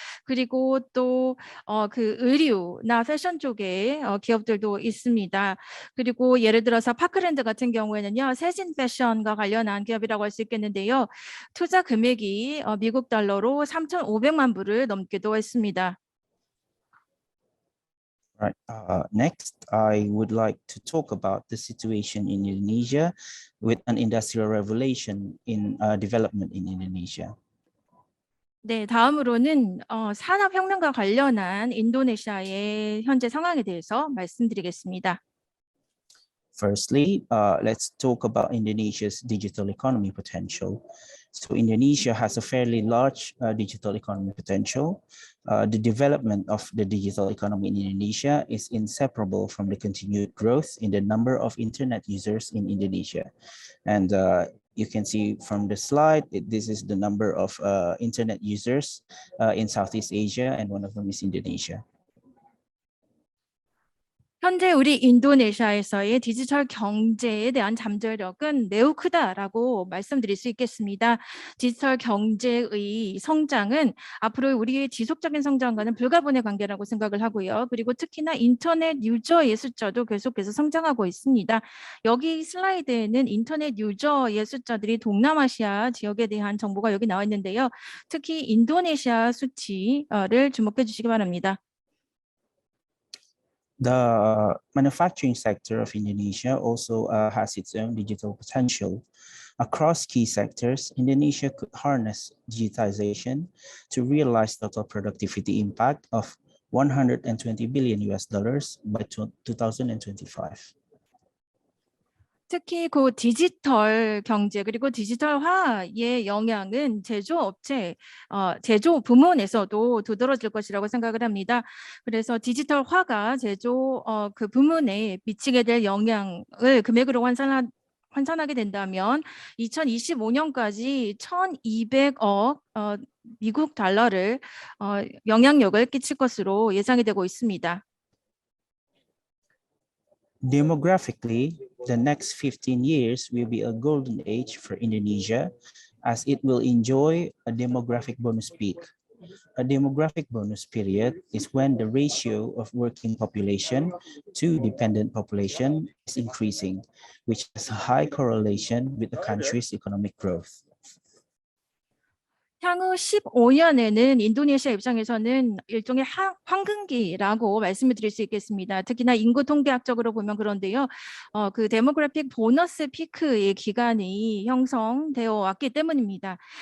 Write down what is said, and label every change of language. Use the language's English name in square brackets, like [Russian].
[Korean] 그리고 또 그 의류나 패션 쪽에 기업들도 있습니다. 그리고 예를 들어서 파크랜드 같은 경우에는요. 세진 패션과 관련한 기업이라고 할 수 있겠는데요. 투자 금액이 미국 달러로 3,500만 불을 넘기도 했습니다. [English] Right. Next, I would like to talk about the situation in Indonesia with an industrial revolution in development in Indonesia. [Korean] 네, 다음으로는 산업혁명과 관련한 인도네시아의 현재 상황에 대해서 말씀드리겠습니다. [English] Firstly, let's talk about Indonesia's digital economy potential. So Indonesia has a fairly large digital economy potential. The development of the digital economy in Indonesia is inseparable from the continued growth in the number of internet users in Indonesia. And you can see from the slide, this is the number of internet users in Southeast Asia, and one of them is Indonesia. [Korean] 현재 우리 인도네시아에서의 디지털 경제에 대한 잠재력은 매우 크다라고 말씀드릴 수 있겠습니다. 디지털 경제의 성장은 앞으로 우리의 지속적인 성장과는 불가분의 관계라고 생각을 하고요. 그리고 특히나 인터넷 유저의 숫자도 계속해서 성장하고 있습니다. 여기 슬라이드에는 인터넷 유저의 숫자들이 동남아시아 지역에 대한 정보가 여기 나와 있는데요. 특히 인도네시아 수치를 주목해 주시기 바랍니다. [English] The manufacturing sector of Indonesia also has its own digital potential. Across key sectors, Indonesia could harness digitization to realize total productivity impact of $120 billion by 2025. [Korean] 특히 그 디지털 경제 그리고 디지털화의 영향은 제조업체, 제조 부문에서도 두드러질 것이라고 생각을 합니다. 그래서 디지털화가 제조 그 부문에 미치게 될 영향을 금액으로 환산하게 된다면 2025년까지 1,200억 미국 달러를 영향력을 끼칠 것으로 예상이 되고 있습니다. [English] Demographically, the next 15 years will be a golden age for Indonesia as it will enjoy a demographic bonus peak. A demographic bonus period is when the ratio of working population to dependent population is increasing, which has a high correlation with the country's economic growth. [Korean] 향후 15년에는 인도네시아 입장에서는 일종의 황금기라고 말씀을 드릴 수 있겠습니다. 특히나 인구 통계학적으로 보면 그런데요. 그 데모그래픽 보너스 피크의 기간이 형성되어 왔기 때문입니다.